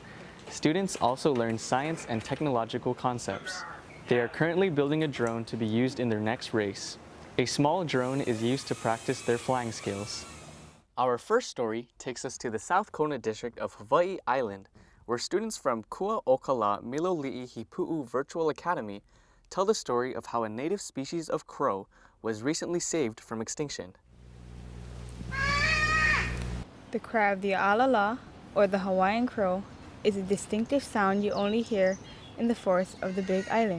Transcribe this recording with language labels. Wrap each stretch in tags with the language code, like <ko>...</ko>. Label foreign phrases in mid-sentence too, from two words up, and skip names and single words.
<en>Students also learn science and technological concepts. They are currently building a drone to be used in their next race. A small drone is used to practice their flying skills. Our first story takes us to the South Kona district of Hawaiʻi Island, where students from Kuaʻokala Miloliʻi Hipuʻu Virtual Academy tell the story of how a native species of crow was recently saved from extinction. The cry of the ʻAlalā, or the Hawaiian crow, is a distinctive sound you only hear in the forests of the Big Island.</en>